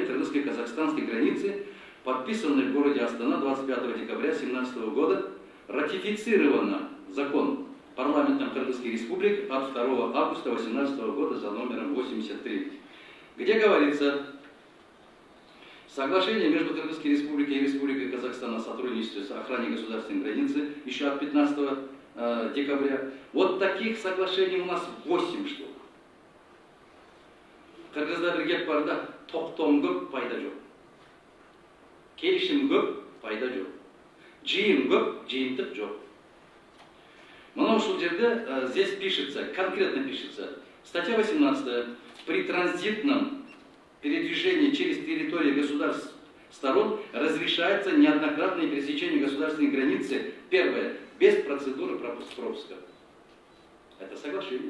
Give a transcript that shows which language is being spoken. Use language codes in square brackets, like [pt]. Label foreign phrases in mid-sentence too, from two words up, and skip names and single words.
[ru] кыргызско-казахстанской границы, подписанное в городе Астана 25 декабря 2017 года, ратифицировано закон парламентом Кыргызской республики от 2 августа 2018 года за номером 83, где говорится: соглашение между Кыргызской республикой и Республикой Казахстан о сотрудничестве с охраной государственной границы еще от 15 декабря. Вот таких соглашений у нас 8 штук. [ky] Кыргызда бирге барда токтом көп, пайда жок. Келишим көп, пайда жок. Жыйын көп, жыйынтык жок. Мына ушул жерде [ru] здесь пишется, конкретно пишется, статья 18. При транзитном передвижении через территорию государств сторон разрешается неоднократное пересечение государственной границы. Первое. Без процедуры пропуска. Это соглашение.